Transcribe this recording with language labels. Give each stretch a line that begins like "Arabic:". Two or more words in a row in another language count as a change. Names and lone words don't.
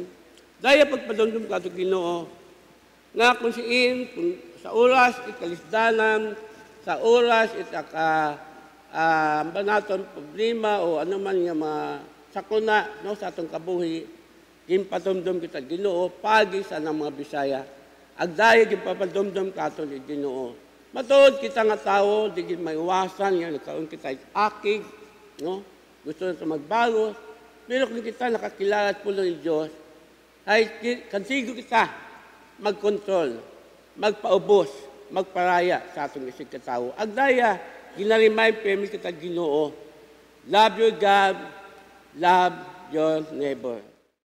Hiligaynon: Daya pagpadundum ko atong Ginoo, nga kung siin, kung sa oras ikalisdanan, sa oras naton problema o ano man nga mga sakuna no, sa atong kabuhi, gimpatumdum kita Ginoo, pagis sa mga Bisaya. Agdaya gimpapadumdum ka atong Ginoo. Matuod kita nga tao, di may iwasan, yan, nagkaroon kita akig, no? Gusto na ito magbago. Pero kung kita nakakilala at pulo ng Diyos, ay kansigo kita magkontrol, magpaubos, magparaya sa atong isig katao. Agdaya, ginarimay permi kita Ginoo.
English: Love your God, love your neighbor.